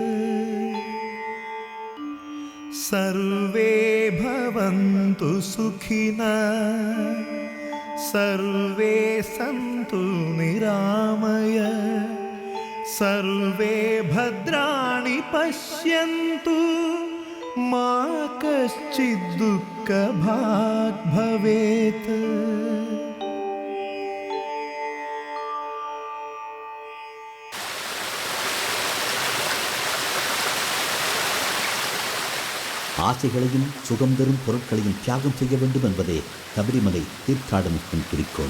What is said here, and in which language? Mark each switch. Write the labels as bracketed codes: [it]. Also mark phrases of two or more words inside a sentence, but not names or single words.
[sa] सर्वे भवन्तु सुखिनः सर्वे सन्तु निरामय सर्वे भद्राणि पश्यन्तु मा कश्चित् दुःखभाग् भवेत्. [ta] ஆசைகளையும் சுகம் தரும் பொருட்களையும் தியாகம் செய்ய வேண்டும் என்பதே சபரிமலை தீர்த்தாடனத்தின் குறிக்கோள்.